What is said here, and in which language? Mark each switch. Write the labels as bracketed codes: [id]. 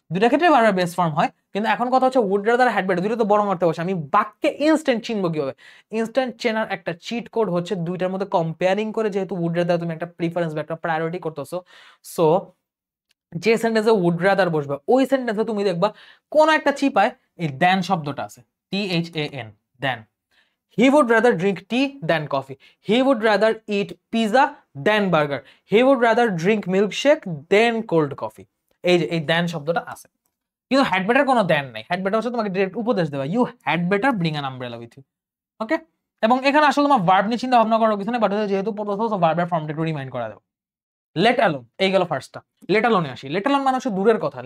[bn] দুটা ক্ষেত্রে বারবার বেস্ট ফর্ম হয়, কিন্তু এখন কথা হচ্ছে উড রাদার হ্যাড বেটার দুটো তো বরং অর্থে বসে, আমি বাক্যে ইনস্ট্যান্ট চিনবো কিভাবে, ইনস্ট্যান্ট চেনার একটা চিট কোড হচ্ছে দুইটার মধ্যে কম্পেয়ারিং করে, যেহেতু উড রাদার তুমি একটা প্রিফারেন্স বা একটা প্রায়োরিটি করতেছো, সো যে সেন্টেন্সে উড রাদার বসবে ওই সেন্টেন্সে তুমি দেখবা কোন একটা চিপায় এই দেন শব্দটা আছে, THAN, then. [en] He would rather drink tea than coffee. He would rather eat pizza than burger. He would rather drink milkshake than cold coffee. [bn] এই যে এই দেন শব্দটা আছে, কিন্তু হ্যাড বেটার কোনো দেন নাই, হ্যাড বেটার হচ্ছে তোমাকে ডিরেক্ট উপদেশ দেওয়া, [en] you had better bring an umbrella with you, [bn] ওকে। এবং এখানে আসলে তোমার ভার্ব নিয়ে চিন্তা ভাবনা করার কিছু নেই, বাট যেহেতু পড়তেছো ভার্বের ফর্মটা একটু রিমাইন্ড করা দাও, লেট অ্যালোন, এই গেল ফার্স্টটা। লেট অ্যালোনে আসি। লেট অ্যালোন মানে হচ্ছে দূরের কথা।